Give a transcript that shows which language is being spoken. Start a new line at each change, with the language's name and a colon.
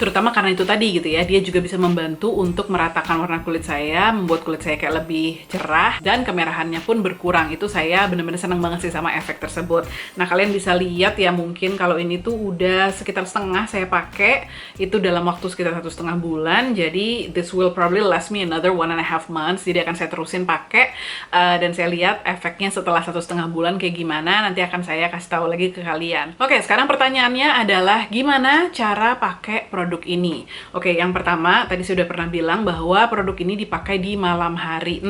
Indonesian: Terutama karena itu tadi gitu ya, dia juga bisa membantu untuk meratakan warna kulit saya, membuat kulit saya kayak lebih cerah, dan kemerahannya pun berkurang. Itu saya bener-bener seneng banget sih sama efek tersebut. Nah, kalian bisa lihat ya, mungkin kalau ini tuh udah sekitar setengah saya pakai, itu dalam waktu sekitar 1,5 bulan. Jadi
English: this will probably last me another 1.5 months.
Indonesian: Jadi akan saya terusin pakai, dan saya lihat efeknya setelah 1,5 bulan kayak gimana. Nanti akan saya kasih tahu lagi ke kalian. Oke, sekarang pertanyaannya adalah gimana cara pakai produk ini. Oke, yang pertama tadi saya sudah pernah bilang bahwa produk ini dipakai di malam hari.